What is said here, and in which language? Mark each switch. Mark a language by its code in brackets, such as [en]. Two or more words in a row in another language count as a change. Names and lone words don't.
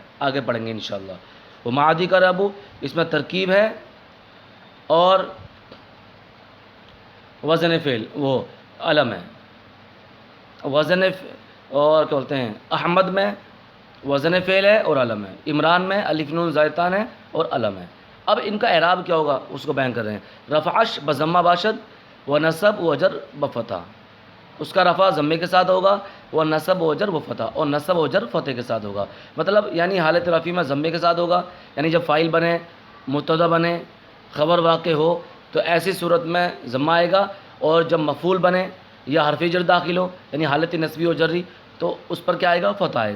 [ur] آگے پڑھیں گے انشاءاللہ۔ وہ معادی کا ربو اس میں ترکیب ہے اور وزن فعل وہ علم ہے۔ اور کیا بولتے ہیں، احمد میں وزن فعل ہے اور علم ہے۔ عمران میں الف نون زائدتان ہے اور علم ہے۔ اب ان کا اعراب کیا ہوگا اس کو بیان کر رہے ہیں۔ [fa] رفعش بضمہ باشد و نصب و اجر بفتح، [ur] اس کا رفع ضمے کے ساتھ ہوگا، وہ نصب و اجر و فتح، اور نصب و اجر فتح کے ساتھ ہوگا۔ مطلب یعنی حالت رفع میں ضمے کے ساتھ ہوگا، یعنی جب فاعل بنے، مبتدا بنے، خبر واقع ہو تو ایسی صورت میں ضمہ آئے گا، اور جب مفعول بنے یا حرف جر داخل ہو یعنی حالت نصبی و جری تو اس پر کیا آئے گا، فتح آئے گا۔